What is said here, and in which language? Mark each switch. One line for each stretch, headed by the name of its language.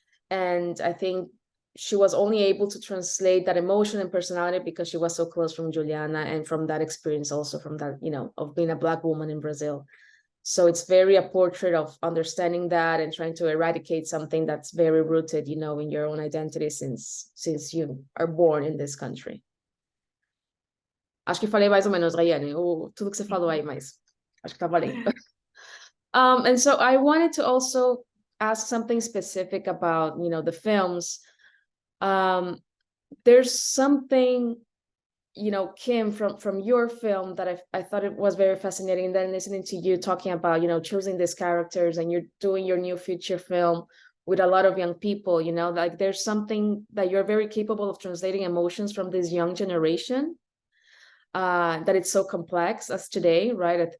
English: And I think she was only able to translate that emotion and personality because she was so close from Juliana and from that experience also, from that, of being a Black woman in Brazil. So it's very a portrait of understanding that and trying to eradicate something that's very rooted, you know, in your own identity since you are born in this country.
Portuguese: Acho que falei mais ou menos, Rayanne, tudo que você falou aí, mas acho que tá valendo.
English: And so I wanted to also ask something specific about, you know, the films. There's something, you know, Kim, from your film that I thought it was very fascinating. And then listening to you talking about, you know, choosing these characters, and you're doing your new feature film with a lot of young people, you know, like there's something that you're very capable of translating emotions from this young generation, that it's so complex as today, right?